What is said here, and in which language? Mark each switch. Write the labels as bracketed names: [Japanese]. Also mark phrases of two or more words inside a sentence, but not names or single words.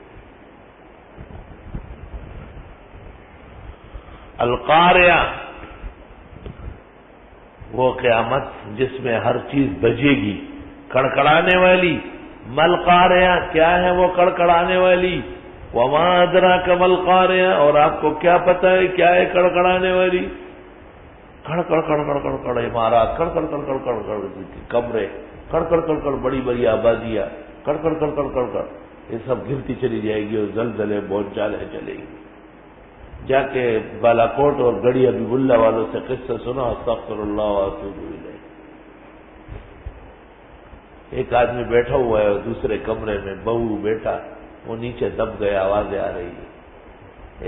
[Urdu] القاریہ وہ قیامت جس میں ہر چیز بجے گی، کڑکڑانے والی۔ [Arabic] مل قاریہ [Urdu] کیا ہے وہ کڑکڑانے والی؟ [Arabic] وما ادراک مل قاریہ، [Urdu] اور آپ کو کیا پتہ ہے کیا ہے کڑکڑانے والی؟ کڑ کڑ کڑ کڑ کڑ کڑ عمارات، کڑ کڑ کڑ کڑ کڑ کڑ کمرے، کڑ کڑ کڑ کڑ بڑی بڑی آبادیاں، کڑ کڑ کڑ کڑ کڑ کڑ، یہ سب گرتی چلی جائے گی اور زلزلے بونچالیں چلے گی۔ جا کے بالا کوٹ اور گڑی حبیب اللہ والوں سے قصہ سنا، [Arabic] استغفر اللہ واتوب الیہ۔ [Urdu] ایک آدمی بیٹھا ہوا ہے اور دوسرے کمرے میں بہو بیٹا، وہ نیچے دب گئے، آوازیں آ رہی ہے۔